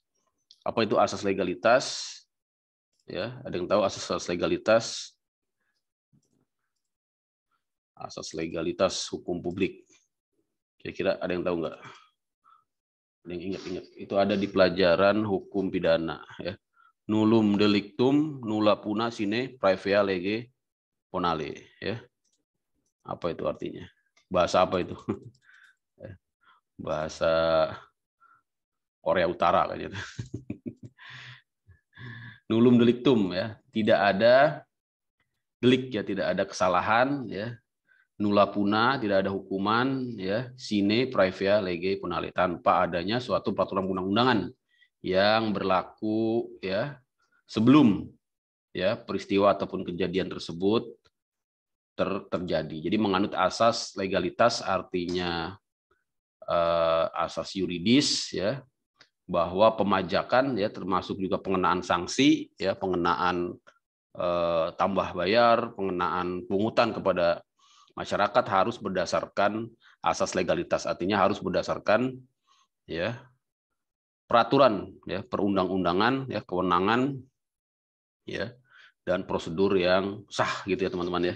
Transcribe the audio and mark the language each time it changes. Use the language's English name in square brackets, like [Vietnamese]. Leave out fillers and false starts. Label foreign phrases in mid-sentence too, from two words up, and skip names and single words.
[Indonesian] Apa itu asas legalitas? Ya, ada yang tahu asas legalitas? Asas legalitas hukum publik. Kira-kira ada yang tahu nggak? Ada yang ingat-ingat? Itu ada di pelajaran hukum pidana. Ya. [Latin] Nullum delictum, nulla puna sine praevia lege ponale. [Indonesian] Ya. Apa itu artinya? Bahasa apa itu? Bahasa Korea Utara kayaknya. [Latin] Nullum delictum [Indonesian] ya, tidak ada delik ya, tidak ada kesalahan ya. [Latin] Nulla puna, [Indonesian] tidak ada hukuman ya, [Latin] sine praevia lege ponale, [Indonesian] tanpa adanya suatu peraturan undang-undangan yang berlaku ya sebelum ya peristiwa ataupun kejadian tersebut terjadi. Jadi menganut asas legalitas artinya asas yuridis ya, bahwa pemajakan ya termasuk juga pengenaan sanksi ya, pengenaan tambah bayar, pengenaan pungutan kepada masyarakat harus berdasarkan asas legalitas, artinya harus berdasarkan ya peraturan ya, perundang-undangan ya, kewenangan ya, dan prosedur yang sah gitu ya teman-teman ya.